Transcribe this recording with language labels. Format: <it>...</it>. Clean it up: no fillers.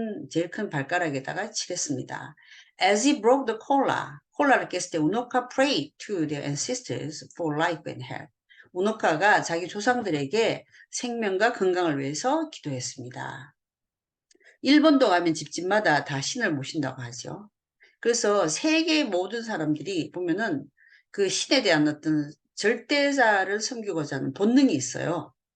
<ko>제일 큰 발가락에다가 칠했습니다.</ko> <en>As he broke the cola,</en> <ko>콜라를 깼을 때</ko> <en>우노카 prayed to their ancestors for life and health.</en> <ko>우노카가 자기 조상들에게 생명과 건강을 위해서 기도했습니다. 일본도 가면 집집마다 다 신을 모신다고 하죠. 그래서 세계 모든 사람들이 보면은 그 신에 대한 어떤 절대자를 섬기고자 하는 본능이 있어요.</ko>